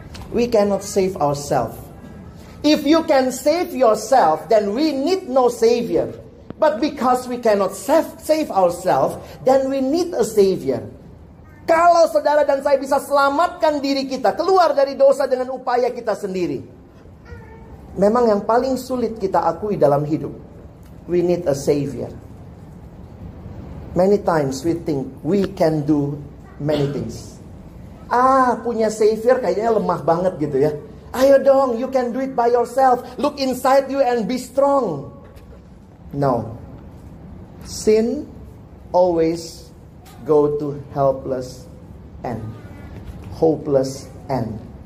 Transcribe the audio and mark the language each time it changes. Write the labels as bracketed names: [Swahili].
[English] We cannot save ourselves. If you can save yourself, then we need no savior. But because we cannot save ourselves, then we need a savior. [Indonesian] Kalau saudara dan saya bisa selamatkan diri kita keluar dari dosa dengan upaya kita sendiri, memang yang paling sulit kita akui dalam hidup, [English] we need a savior. Many times we think we can do many things. [Indonesian] Punya savior kayaknya lemah banget gitu ya. Ayo dong, [English] you can do it by yourself. Look inside you and be strong. No. Sin always go to helpless end, hopeless end.